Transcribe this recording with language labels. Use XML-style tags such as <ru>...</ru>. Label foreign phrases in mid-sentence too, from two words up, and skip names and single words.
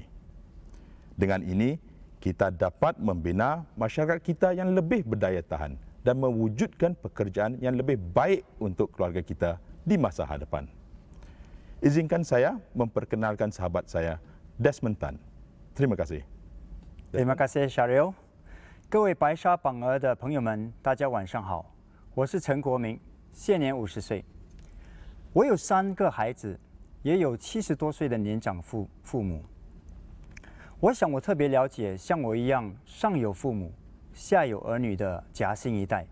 <ms>Dengan ini, kita dapat membina masyarakat kita yang lebih berdaya tahan dan mewujudkan pekerjaan yang lebih baik untuk keluarga kita di masa hadapan. Izinkan saya memperkenalkan sahabat saya, Desmond Tan. Terima kasih. Terima kasih Sharael。</ms> <zh>各位白沙榜鹅的朋友们，大家晚上好，我是陈国明，现年50岁。我有3个孩子。也有70多岁的年长父母。我想我特别了解像我一样上有父母、下有儿女的夹心一代。</zh>